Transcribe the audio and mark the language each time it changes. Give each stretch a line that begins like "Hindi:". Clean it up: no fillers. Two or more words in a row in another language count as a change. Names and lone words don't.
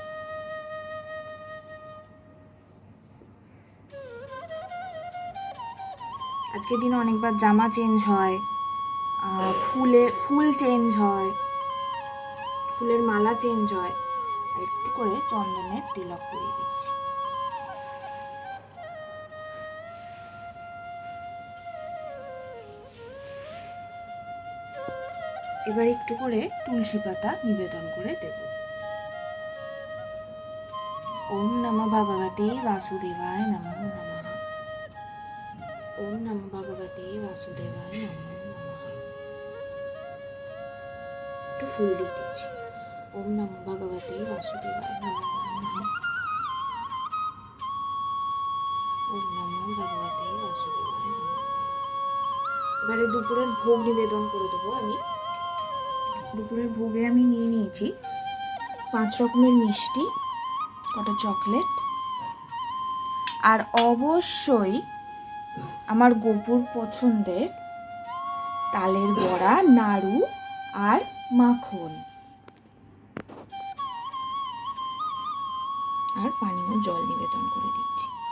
Bangla: আজকের দিনে অনেকবার জামা চেঞ্জ হয়, ফুল চেঞ্জ হয়, ফুলের মালা চেঞ্জ হয়। আর একটু করে চন্দনের তিলক পরিয়ে দিচ্ছি। এবার একটু করে তুলসী পাতা নিবেদন করে দেব।
Sanskrit: ওম নমঃ ভগবতে বাসুদেবায় নমো নমঃ। ওম নমঃ ভগবতে বাসুদেবায় নমো নমঃ।
Bangla: একটু ফুল দিয়ে দিচ্ছি।
Sanskrit: ওম নমঃ ভগবতে বাসুদেবায় নমো নমঃ। ওম নমঃ ভগবতে বাসুদেবায় নমো নমঃ।
Bangla: এবারে দুপুরের ভোগ নিবেদন করে দেবো আমি। দুপুরের ভোগে আমি নিয়ে নিয়েছি 5 রকমের মিষ্টি, কটা চকলেট, আর অবশ্যই আমার গপুর পছন্দের তালের বড়া, নাড়ু আর মাখন, আর পানীয় জল নিবেদন করে দিচ্ছি।